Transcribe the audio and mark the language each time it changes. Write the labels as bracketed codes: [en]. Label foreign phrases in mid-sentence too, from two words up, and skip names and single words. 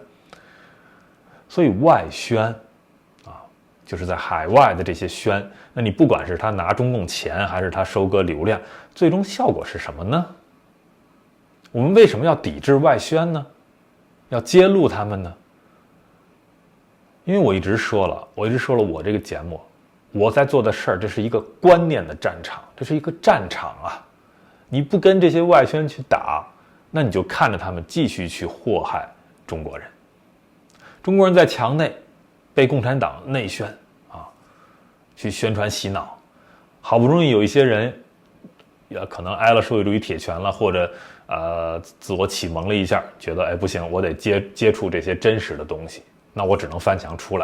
[zh] 所以外宣啊，就是在海外的這些宣，那你不管是他拿中共錢還是他收割流量，最終效果是什麼呢？我們為什麼要抵制外宣呢？要揭露他們呢？因為我一直說了我這個節目我在做的事兒，這是一個觀念的戰場，這是一個戰場啊！你不跟這些外宣去打，那你就看着他們繼續去禍害中國人。中国人在牆內被共產黨內宣啊，去宣傳洗腦，好不容易有一些人可能挨了社會主義鐵拳了，或者自我啟蒙了一下，覺得哎不行，我得接觸這些真實的東西，那我只能翻牆出來。